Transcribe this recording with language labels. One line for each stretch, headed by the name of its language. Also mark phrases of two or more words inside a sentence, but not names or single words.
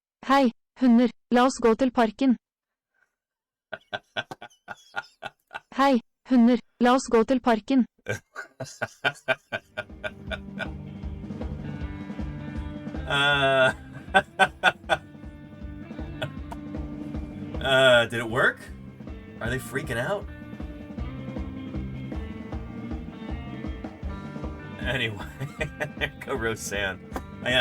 Norwegian: Hei, hunder, la oss gå til parken. Hei, hunder, la oss gå til parken.
English: Did it work? Are they freaking out? Anyway, go Roseanne. Yeah.